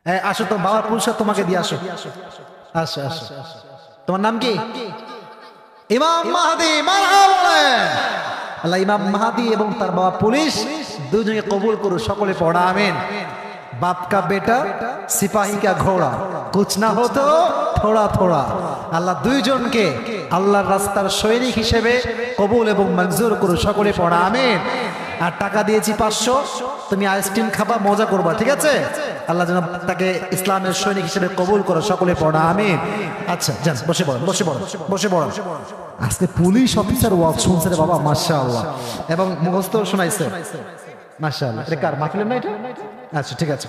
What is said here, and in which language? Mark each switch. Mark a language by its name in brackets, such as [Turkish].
[Bangla] আসো, তো বাবার পুরস্কার তোমাকে দিয়ে আসো। আসো আসো। তোমার নাম কি? ইমাম মাহদি। মারহাবা। আল্লাহ ইমাম মাহদি এবং তার বাবা পুলিশ দুজনকে কবুল করুন, সকলে পড়া আমিন। [Hindi] बाप का बेटा सिपाही का घोड़ा कुछ ना हो तो थोड़ा थोड़ा। [Bangla] আল্লাহ দুইজনকে আল্লাহর রাস্তার সৈনিক হিসেবে কবুল এবং মঞ্জুর করুন, সকলে পড়া আমিন। আর টাকা দিয়েছি 500, তুমি আইসক্রিম খাবা, মজা করবা, ঠিক আছে? আল্লাহ যেন তাকে ইসলামের সৈনিক হিসেবে কবুল করো, সকলে পড়া আমিন। আচ্ছা যান, বসে পড়েন, বসে পড়েন, বসে পড়েন। আজকে পুলিশ অফিসার ওয়াজ শুনছে রে বাবা, মাশাআল্লাহ, এবং মুখস্থ শোনাইছে, মাশাআল্লাহ। এটা কার মাহফিলের না এটা? আচ্ছা ঠিক আছে।